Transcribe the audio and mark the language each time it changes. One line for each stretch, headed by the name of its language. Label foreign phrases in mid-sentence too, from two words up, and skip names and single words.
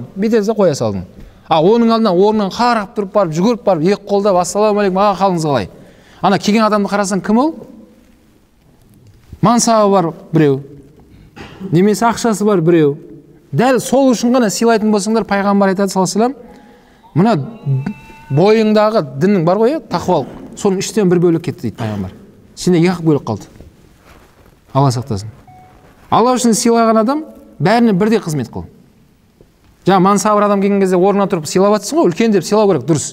Kazakh: Бетіңді қоя салдың. Оның алдынан орнынан қарап тұрып барып, жүгіріп барып, екі қолдап, ассалаумағалейкум, аға қалыңыз қалай. Ана келген адамды қарасаң кім ол? Мансабы бар біреу. Немесе ақшасы бар біреу. Дәл сол үшін ғана сыйлайтын болсаңдар, пайғамбар айтады
Arabic: صلى الله عليه وسلم,
Kazakh: мына бойыңдағы діннің бар ғой, тақуалық, соның 3-тен 1 бөлік кетті дейді пайғамбар. Сенде 2 бөлік қалды. Алла сақтасын. Алла үшін сыйлаған адам бәріне бірдей қызмет қыл. Жаңа мансабыр адам келген кезде орнынан тұрып сыйлап жатсың ғой, үлкен деп сыйлау керек, дұрыс.